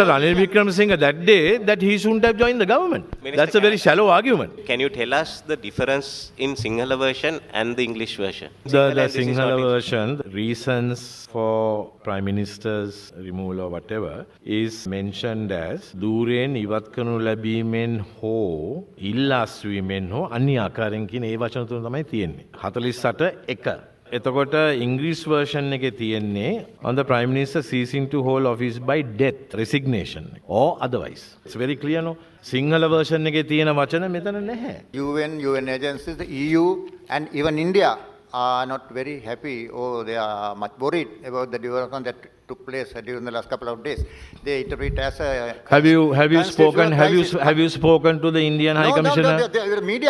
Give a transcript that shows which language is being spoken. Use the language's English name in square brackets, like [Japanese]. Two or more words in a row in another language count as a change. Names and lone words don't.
[English] Ranil Wickremesinghe that day, that he shouldn't have joined the government. That's a very shallow argument. Can you tell us the difference in Sinhala version and the English version? The Sinhala version, the reasons for Prime Minister's removal or whatever, is mentioned as [Sinhala] ධුරයෙන් ඉවත් කරනු ලැබීමෙන් හෝ ඉල්ලාස්වීමෙන් හෝ අන්‍ය ආකාරයෙන් කියන ඒ වචන තුන තමයි තියෙන්නේ. [English] 48:1. එතකොට English version [Sinhala] එකේ තියෙන්නේ [English] on the Prime Minister ceasing to hold office by death, resignation or otherwise. It's very clear, no? Sinhala version [Sinhala] එකේ තියෙන වචන මෙතන නැහැ. [English] UN agencies, the EU and even India are not very happy, or they are much worried about the development that took place during the last couple of days. They interpret as a... Have you spoken to the Indian High Commissioner? No, the media...